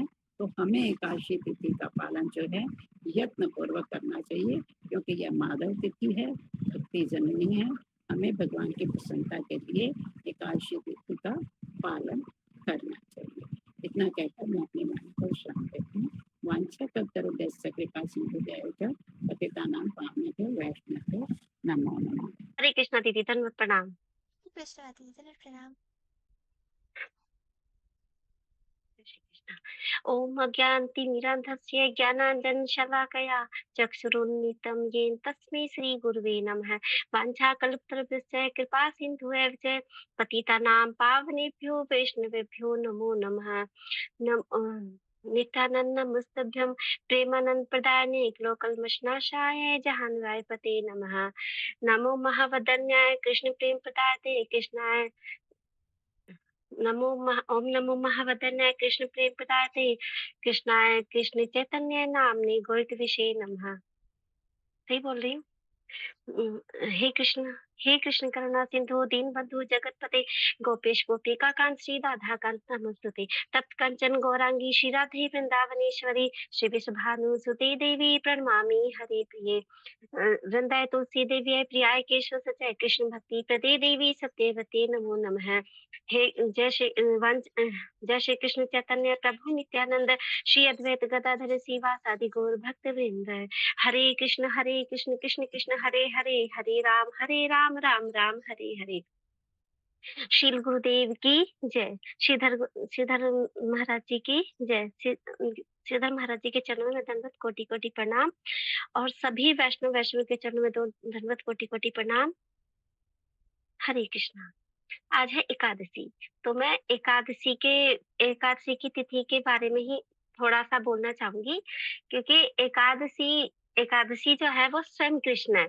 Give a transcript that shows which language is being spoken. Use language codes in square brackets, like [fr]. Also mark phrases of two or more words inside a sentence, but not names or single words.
[hi] तो हमें एकादशी तिथि का पालन जो है यत्न पूर्वक करना चाहिए, क्योंकि यह माधव तिथि है, भक्ति जननी है। हमें भगवान की प्रसन्नता के लिए एकादशी तिथि का पालन करना चाहिए। इतना कहकर मैं अपनी वाणी को विश्राम देती हूँ। [sa] वांछा कल्पतरुभ्यश्च कृपा सिन्धुभ्यैव पतितानां पावनेभ्यो वैष्णवेभ्यो नमो नमः। [hi] हरे कृष्णा दीदी, धन्यवाद, प्रणाम। कृष्णा दीदी धन्यवाद, प्रणाम। [sa] ओम अज्ञानतिमिरान्धस्य ज्ञानाञ्जनशलाकया चक्षुरुन्मिलितं येन तस्मै श्रीगुरुवे नमः। वाञ्छाकल्पतरुभ्यश्च कृपा सिन्धुभ्यैव च पतितानां पावनेभ्यो वैष्णवेभ्यो नमो नमः। नित्यानंद नमस्तभ्यम प्रेमानंद प्रदायने लोकल्मषनाशाय जहानुराय पते नमः। नमो महावदन्याय कृष्ण प्रेम प्रदायते कृष्णाय ओम नमो महावदन्याय कृष्ण प्रेम प्रदायते कृष्णाय कृष्ण चैतन्य नामने गौर विषय नमः। [hi] सही बोल रही हूँ? [sa] हे कृष्ण करुणा सिंधु दीन बंधु जगतपते गोपेश गोपिका कांत श्री राधा कांत नमस्तुते तप्त कंचन गौरांगी श्री राधे वृंदावनेश्वरी श्री विश्वभानु सुते देवी प्रणमामि हरे प्रिये वृंदाय तुलसी देवी प्रियाय केशव सचाय कृष्ण भक्ति प्रदे देवी सत्यवते नमो नमः। हे जय श्री कृष्ण चैतन्य प्रभु नित्यानंद श्री अद्वैत गदाधर श्रीवासादि गौर भक्त वृंद हरे कृष्ण कृष्ण कृष्ण हरे हरे हरे राम राम हरे हरे। [hi] श्री गुरुदेव की जय। श्रीधर महाराज जी की जय। श्रीधर महाराज जी के चरणों में दंडवत कोटि कोटि प्रणाम और सभी वैष्णव के चरणों में दंडवत कोटि कोटि प्रणाम। हरे कृष्णा। आज है एकादशी, तो मैं एकादशी की तिथि के बारे में ही थोड़ा सा बोलना चाहूंगी, क्योंकि एकादशी जो है वो स्वयं कृष्ण है।